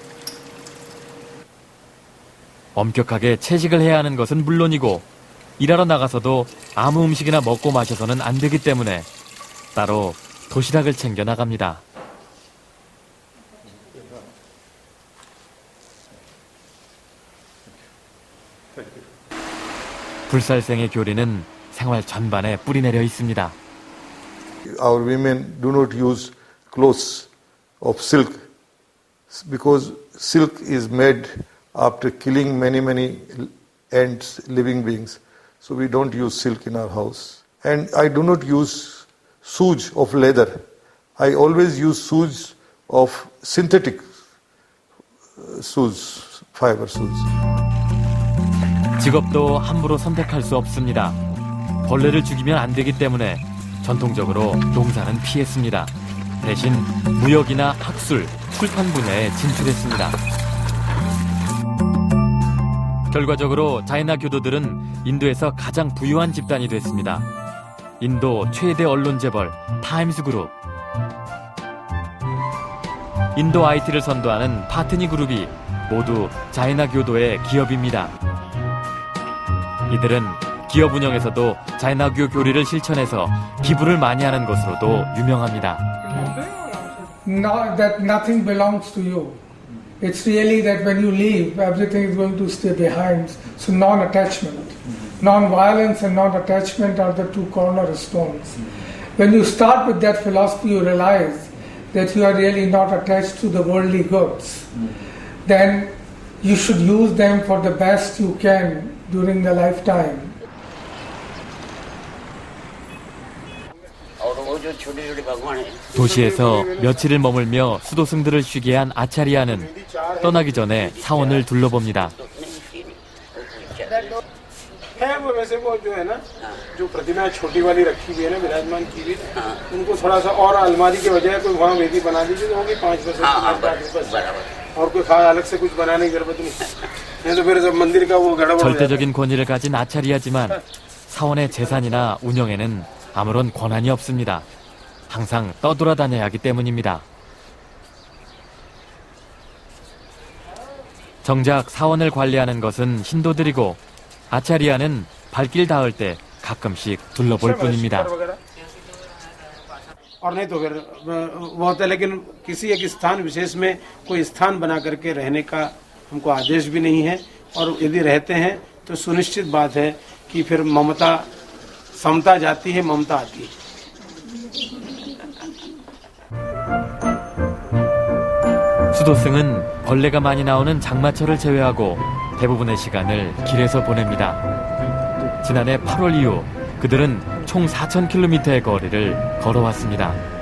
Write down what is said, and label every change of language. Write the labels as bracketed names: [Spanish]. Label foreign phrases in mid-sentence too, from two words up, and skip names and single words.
[Korean] 엄격하게 채식을 해야 하는 것은 물론이고 일하러 나가서도 아무 음식이나 먹고 마셔서는 안 되기 때문에 따로 도시락을 챙겨 나갑니다. 불살생의 교리는 생활 전반에 뿌리내려 있습니다. [English] Our women do not use clothes of silk because silk is made after killing many ants, living beings. So we don't use silk in our house. And I do not use shoes of leather. I always use shoes of synthetic shoes, fiber shoes. [Korean] 직업도 함부로 선택할 수 없습니다. 벌레를 죽이면 안 되기 때문에 전통적으로 농사는 피했습니다. 대신 무역이나 학술, 출판 분야에 진출했습니다. 결과적으로 자이나 교도들은 인도에서 가장 부유한 집단이 됐습니다. 인도 최대 언론 재벌 타임스 그룹, 인도 IT를 선도하는 파트니 그룹이 모두 자이나 교도의 기업입니다. 이들은 기업 운영에서도 자이나교 교리를 실천해서 기부를 많이 하는 것으로도 유명합니다. [English] Now that nothing belongs to you. It's really that when you leave, everything is going to stay behind. So non-attachment. Non-violence and non-attachment are the two cornerstones. When you start with that philosophy, you realize that you are really not attached to the worldly goods. Then you should use them for the best you can during the lifetime. [Korean] 도시에서 며칠을 머물며 수도승들을 쉬게 한 아차리아는 떠나기 전에 사원을 둘러봅니다. [Hindi] है वो वैसे वो जो है ना जो प्रतिमा छोटी वाली रखी हुई है ना विराजमान की हुई उनको थोड़ा सा और अलमारी के बजाय कोई वहाँ वेदी बना दीजिए तो होगी 5% और कोई खास अलग से कुछ बनाने की जरूरत नहीं तो फिर जब मंदिर का वो गड़बड़ [Korean] 절대적인 권위를 가진 아차리아지만 사원의 재산이나 운영에는 아무런 권한이 없습니다. 항상 떠돌아다녀야 하기 때문입니다. 정작 사원을 관리하는 것은 힌두들이고 아차리아는 발길 닿을 때 가끔씩 둘러볼 뿐입니다. [Hindi] और नहीं तो फिर वो होता है लेकिन किसी एक स्थान विशेष में कोई स्थान बना करके रहने का हमको आदेश भी नहीं है और यदि रहते हैं तो सुनिश्चित बात है कि फिर ममता समता जाती है ममता आती है. [Korean] 수도승은 벌레가 많이 나오는 장마철을 제외하고 대부분의 시간을 길에서 보냅니다. 지난해 8월 이후 그들은 총 4,000km의 거리를 걸어왔습니다.